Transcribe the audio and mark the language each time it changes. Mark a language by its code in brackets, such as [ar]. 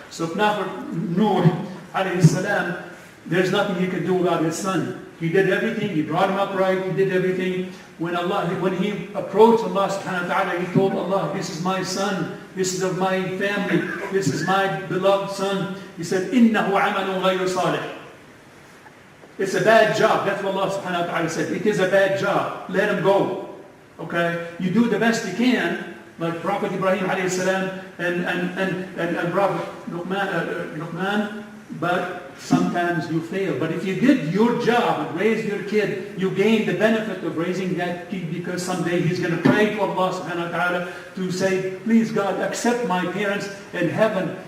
[en] So if not for Nuh alayhi salam, there's nothing he could do about his son. He did everything, he brought him up right, he did everything. When he approached Allah subhanahu wa ta'ala, he told Allah, this is my son, this is of my family, this is my beloved son. He said, [ar] إِنَّهُ عَمَلٌ غَيْرُ صَالِحٍ. [en] It's a bad job. That's what Allah subhanahu wa ta'ala said. It is a bad job. Let him go. Okay? You do the best you can, like Prophet Ibrahim alayhi salam and Prophet Luqman, but sometimes you fail. But if you did your job and raised your kid, you gain the benefit of raising that kid, because someday he's going to pray to Allah subhanahu wa ta'ala to say, please God, accept my parents in heaven.